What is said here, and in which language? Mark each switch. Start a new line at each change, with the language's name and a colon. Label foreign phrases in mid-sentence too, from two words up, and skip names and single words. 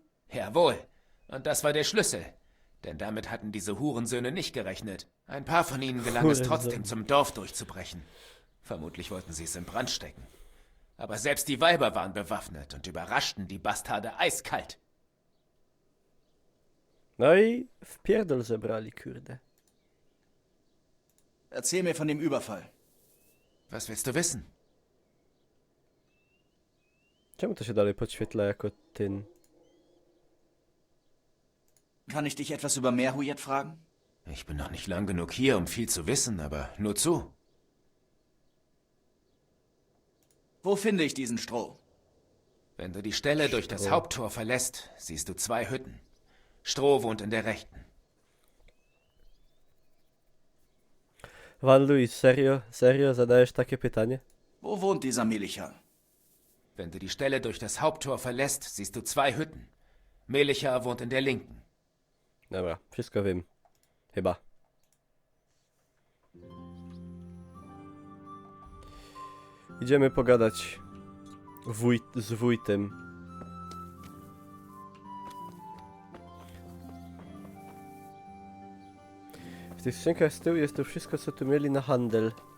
German: Jawohl. Und das war der Schlüssel. Denn damit hatten diese Hurensöhne nicht gerechnet. Ein paar von ihnen gelang es Hurensohn. trotzdem, zum Dorf durchzubrechen. Vermutlich wollten sie es in Brand stecken. Aber selbst die Weiber waren bewaffnet und überraschten die Bastarde eiskalt.
Polish: No i w pierdol zebrali, kurde.
German: Erzähl mir von dem Überfall. Was willst du wissen?
Polish: Czemu to się dalej podświetla jako ten?
German: Kann ich dich etwas über Merhuyet fragen? Ich bin noch nicht lang genug hier, um viel zu wissen, aber nur zu. Wo finde ich diesen Stroh? Wenn du die Stelle durch das Haupttor verlässt, siehst du 2 Hütten. Stroh wohnt in der rechten.
Polish: Van Luis, serio? Serio zadajesz takie pytanie?
German: Wo wohnt dieser Melichar? Wenn du die Stelle durch das Haupttor verlässt, siehst du 2 Hütten. Melichar wohnt in der linken.
Polish: Dobra, wszystko wiem. Chyba. Idziemy pogadać z wójtem. W tych skrzynkach z tyłu jest to wszystko, co tu mieli na handel.